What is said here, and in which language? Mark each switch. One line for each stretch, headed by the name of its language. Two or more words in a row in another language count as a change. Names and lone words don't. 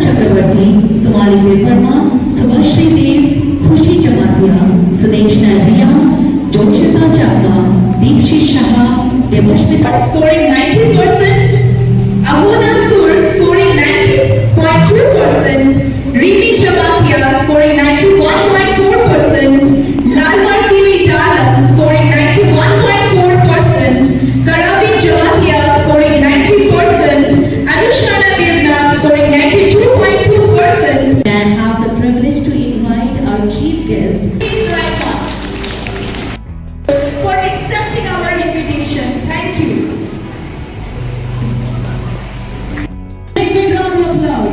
English: चक्रवर्ती, सोमाली देवर्मा, सुभाश्री देव, खुशी जमातिया, सुदेशना रिया, जोशिता चावला, दीक्षित शाह, देवश्मिता scoring 90%, Ahona Sur scoring 90.2%, Rimi Jamatia scoring 91.4%, Lalwar Kiwi Dalam scoring 91.4%, Karavi Jamatia scoring 90%, Anushana Devna scoring 92.2%. and have the privilege to invite our chief guest, Please rise up for accepting our invitation. Thank you. Big round of applause.